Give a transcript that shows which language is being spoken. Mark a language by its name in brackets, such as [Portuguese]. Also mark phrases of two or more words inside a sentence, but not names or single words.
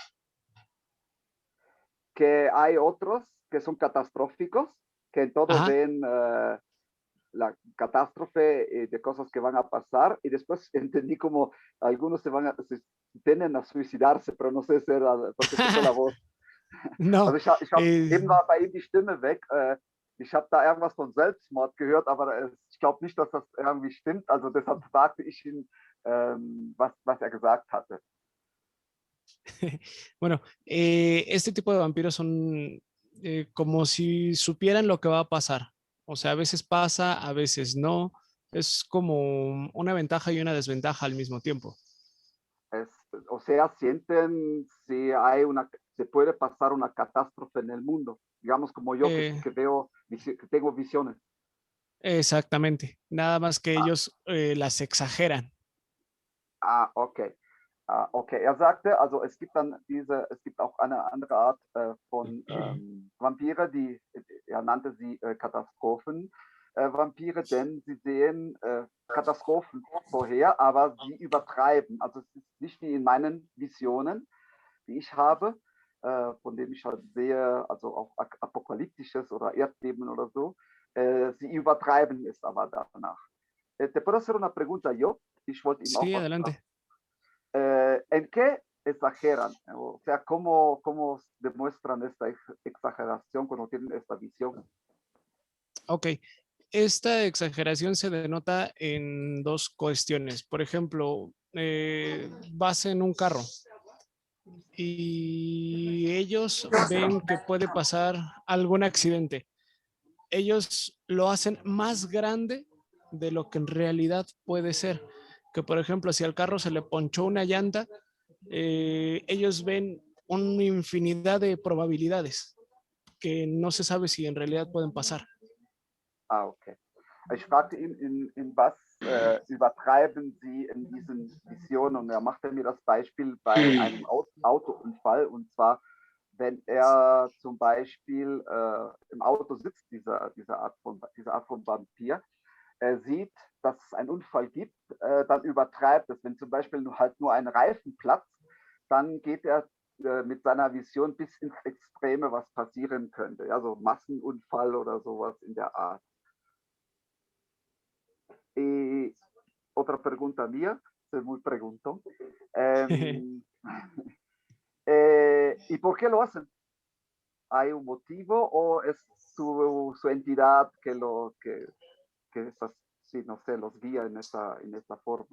[Spanish] Que hay otros que son catastróficos, que en todo ven la catástrofe de cosas que van a pasar, y después entendí como algunos se tienden a suicidarse, pero no sé si era porque se fue la voz. No. [German] Also eben war bei ihm die Stimme weg. Ich habe da irgendwas von Selbstmord gehört, aber ich glaube nicht, dass das irgendwie stimmt. Also deshalb fragte ich ihn, was er gesagt hatte. [Spanish] Bueno, este tipo de vampiros son como si supieran lo que va a pasar. O sea, a veces pasa, a veces no. Es como una ventaja y una desventaja al mismo tiempo. sea, sienten si se puede pasar una catástrofe en el mundo, digamos como yo que veo, que tengo visiones. Exactamente, nada más que Ah, ellos las exageran. okay. [German] Okay, er sagte, also es gibt auch eine andere Art von Vampire, er nannte sie Katastrophen-Vampire, denn sie sehen Katastrophen vorher, aber sie übertreiben. Also es ist nicht wie in meinen Visionen, die ich habe, von denen ich halt sehe, also auch apokalyptisches oder Erdbeben oder so. Sie übertreiben es aber danach. [Spanish] ¿Te puedo hacer una pregunta yo? [German] Ich wollte ihm auch [Spanish] Sí, [German] was [Spanish] adelante. ¿En qué exageran? O sea, ¿cómo demuestran esta exageración cuando tienen esta visión? Ok, esta exageración se denota en dos cuestiones. Por ejemplo, vas en un carro y ellos ven que puede pasar algún accidente. Ellos lo hacen más grande de lo que en realidad puede ser. Que por ejemplo, si al carro se le ponchó una llanta, ellos ven una infinidad de probabilidades que no se sabe si en realidad pueden pasar. Okay. [German] Ich fragte ihn, in was übertreiben Sie in diesen Visionen? Und er machte mir das Beispiel bei einem Autounfall. Und zwar, wenn er zum Beispiel im Auto sitzt, diese Art von Vampir, er sieht, dass es einen Unfall gibt, dann übertreibt es. Wenn zum Beispiel halt nur ein Reifen platzt, dann geht er mit seiner Vision bis ins Extreme, was passieren könnte. Also Massenunfall oder sowas in der Art. [Spanish] Y otra pregunta mía, se me preguntó. ¿Y por qué lo hacen? ¿Hay un motivo o es su entidad que esas, sí, no sé, los guía en esa forma?